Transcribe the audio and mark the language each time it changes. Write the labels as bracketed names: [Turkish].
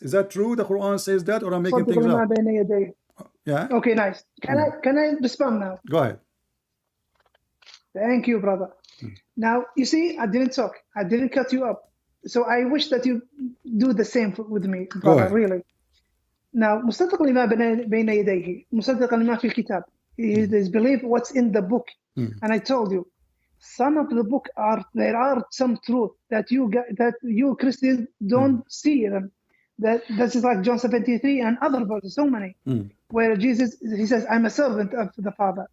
[English] Is that true? The Quran says that, or I'm making things up? Yeah. Okay, nice. Can I respond now? Go ahead. Thank you, brother. Now, you see, I didn't talk. I didn't cut you up. So I wish that you do the same with me, brother, really. [Arabic] Now, مصدق لما بين يديه, مصدق لما في الكتاب. [English] It is believe what's in the book. And I told you, some of the book there are some truth that you Christians don't see them. This is like John 73 and other verses, so many, where Jesus, he says, I'm a servant of the Father.